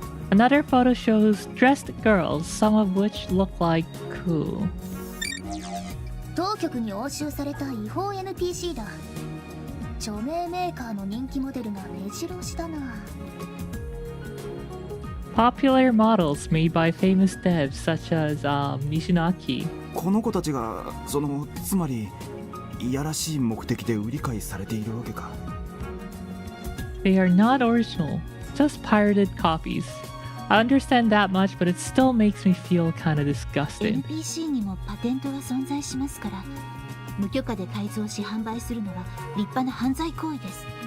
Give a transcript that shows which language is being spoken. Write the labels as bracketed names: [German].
[English] Another photo shows dressed girls, some of which look like cool. [Japanese] 当局に押収された違法 NPC だ。著名メーカーの人気モデルが目白押しだな。 [English] Popular models made by famous devs such as Nishinaki. [Japanese] この子たちがつまりいやらしい目的で売り買いされているわけか。 [English] They are not original, just pirated copies. I understand that much, but it still makes me feel kind of disgusting. [Japanese] NPC にもパテントが存在しますから、無許可で改造し販売するのは立派な犯罪行為です。